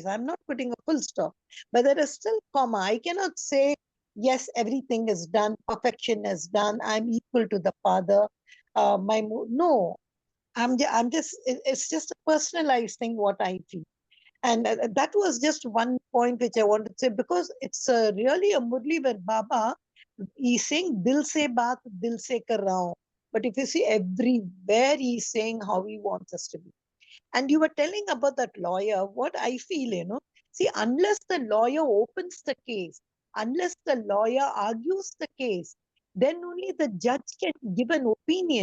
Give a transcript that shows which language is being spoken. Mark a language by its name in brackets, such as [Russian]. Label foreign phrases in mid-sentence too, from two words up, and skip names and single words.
[English] I'm not putting a full stop, but there is still comma. I cannot say, yes, everything is done, perfection is done, I'm equal to the father. No, I'm just, it's just a personalized thing what I feel. And that was just one point which I wanted to say, because it's really a Murli where Baba, he's saying, [Hindi] दिल से बात, दिल से कर रहा हूँ. [English] But if you see everywhere, he's saying how he wants us to be. And you were telling about that lawyer, what I feel, see, unless the lawyer opens the case, unless the lawyer argues the case, then only the judge can give an opinion.